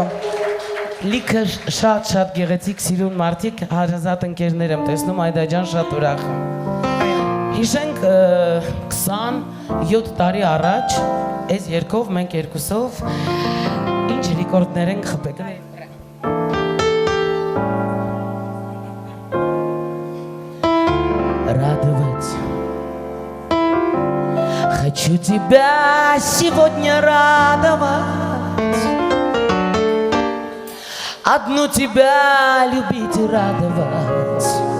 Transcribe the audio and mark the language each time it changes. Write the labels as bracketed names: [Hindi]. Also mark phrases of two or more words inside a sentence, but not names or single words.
[Armenian] Լիքը շատ գեղեցիկ սիրուն մարդիկ, հարազատ ընկերներ եմ տեսնում, Այդաջան շատ ուրախ եմ։ Հիշենք 27 տարի առաջ այս երգով մենք երկուսով ինչ ռեկորդներ ենք խփել։ Радовать. [Russian] Хочу тебя сегодня радовать. Одну тебя любить и радовать.